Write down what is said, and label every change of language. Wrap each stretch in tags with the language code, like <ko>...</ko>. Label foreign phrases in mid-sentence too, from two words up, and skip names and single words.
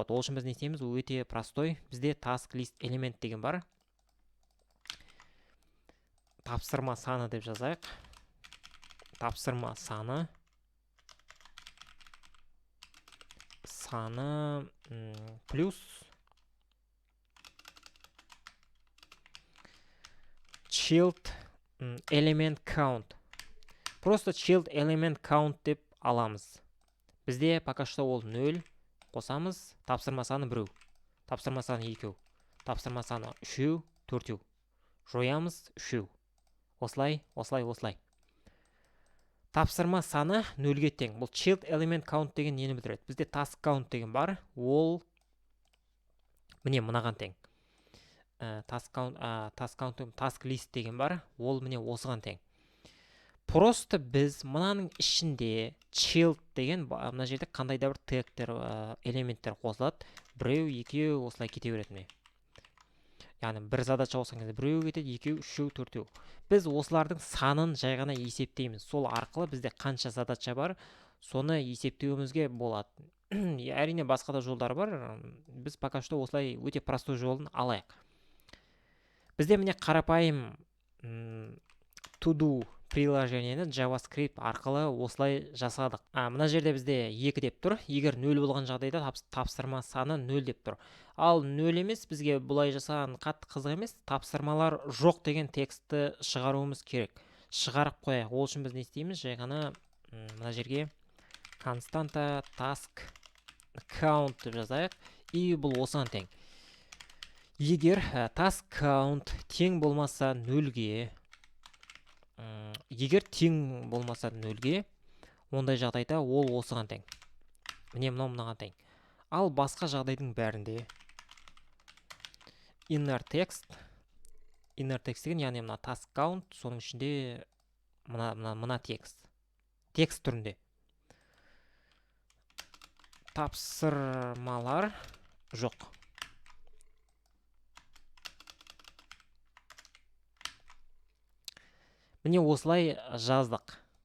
<kk>Ол үшін біз не істейміз? Өте простой. Бізде</kk> <en>task list</en> <kk>элемент деген бар. Тапсырма саны деп жазайық. Тапсырма саны плюс</kk> <en>child element count.</en> <kk>Просто</kk> <en>child element count</en> <kk>деп аламыз. Бізде</kk> <ru>пока что</ru> <kk>ол 0. Қосамыз. Тапсырма саны 1. Тапсырма саны 2. Тапсырма саны 3, 4. Жоямыз 3. Осылай. Тапсырма саны 0-ге тең. Бұл</kk> <en>child element count</en> <kk>деген нені білдіреді? Бізде</kk> <en>task count</en> <kk>деген бар. Ол міне мынаған тең.</kk> <en>Task list</en> <kk>деген бар. Ол міне осыған тең. Просто біз мынаның ішінде child деген мына жерде қандай да бір тегтер, элементтер қосылады. 1, 2 осылай кете береді ме? Яғни бір задача қосқан кезде 1 кетеді, 2, 3, 4. Біз осылардың санын жай ғана есептейміз. Сол арқылы бізде қанша задача бар, соны есептеуімізге болады. Әрине басқа да жолдар бар. Біз</kk> <ru>пока что</ru> <kk>осылай өте простой жолын алайық. Бізде міне қарапайым</kk> <en>to do</en> <kk>приложениені JavaScript арқылы осылай жасадық. Мына жерде бізде 2 деп тұр. Егер 0 болған жағдайда тапсырма саны 0 деп тұр. Ал 0 емес, бізге бұлай жасаған қатты қызық емес. Тапсырмалар жоқ деген текстті шығаруымыз керек. Шығарып қояйық. Ол үшін біз не істейміз? Жай ғана мына жерге constanta</kk> <en>task count</en> <kk>деп жазайық. И бұл осыған тең. Егер</kk> <en>task count</en> <kk>тең болмаса 0-ге, егер тең болмаса 0-ге, ондай жағдайда ол осыған тең. Міне мынаған тең. Ал басқа жағдайдың бәрінде</kk> <en>inner text inner text</en> <kk>деген яғни мына</kk> <en>task count,</en> <kk>соның ішінде мына текст түрінде. Тапсырмалар жоқ. Міне осылай жаздық.</kk>